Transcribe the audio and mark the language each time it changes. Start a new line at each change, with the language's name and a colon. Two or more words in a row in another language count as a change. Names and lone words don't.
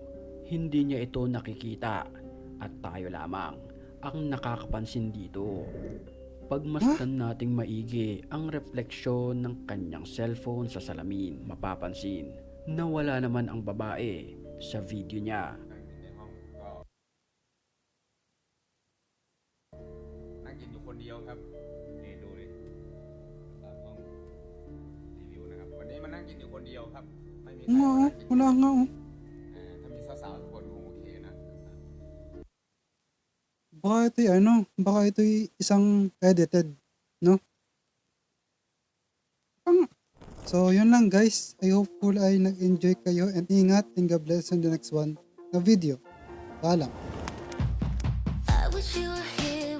Filipino: Hindi niya ito nakikita at tayo lamang ang nakakapansin dito. Pagmasdan nating maigi ang refleksyon ng kanyang cellphone sa salamin, mapapansin na wala naman ang babae sa video niya.
Thai: นั่งกินอยู่คนเดียวครับนี่ดูดิตามห้องรีวิวนะครับ วันนี้มานั่งกินอยู่คนเดียวครับ ไม่มีใคร
Filipino: Nga,
Thai: มานั่งกิน
Filipino: wala nga
Thai: ถ้ามีสาวๆทุกคนคงโอเคนะ
Filipino: Baka ito'y isang edited, no? So, yun lang guys.
English: I hope
Filipino: ay nag-enjoy kayo
English: and ingat and God bless in the next one na video. Paalam. I wish you were here.